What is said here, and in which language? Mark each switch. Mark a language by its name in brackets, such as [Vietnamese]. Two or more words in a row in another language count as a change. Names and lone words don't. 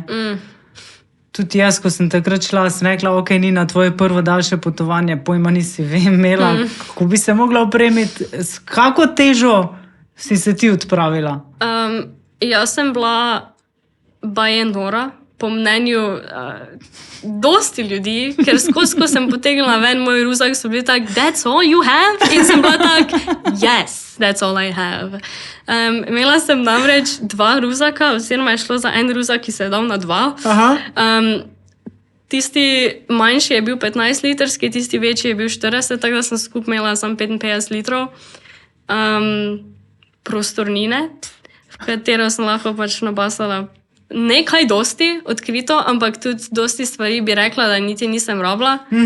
[Slovenian] Tudi jaz, ko sem takrat šla, sem rekla, ok, Nina, tvoje prvo daljše potovanje, pojma nisi imela, kako bi se mogla opremiti, s kako težo si se ti odpravila? Jaz sem bila baje nora, po mnenju dosti ljudi, ker skozi, ko sem potegnila ven moj ruzak, so bili tak, [English] that's all you have? [Slovenian] In sem bila tak, [English] yes, that's all I have. [Slovenian] Imela sem namreč 2 ruzaka, oziroma je šlo za en ruzak, ki se je dal na 2. Tisti manjši je bil 15-litrski, tisti večji je bil 40, tako da sem skupaj imela samo 55 litrov prostornine, v katero sem lahko pač nabasala nekaj dosti odkrito, ampak tudi dosti stvari bi rekla, da niti nisem rabila.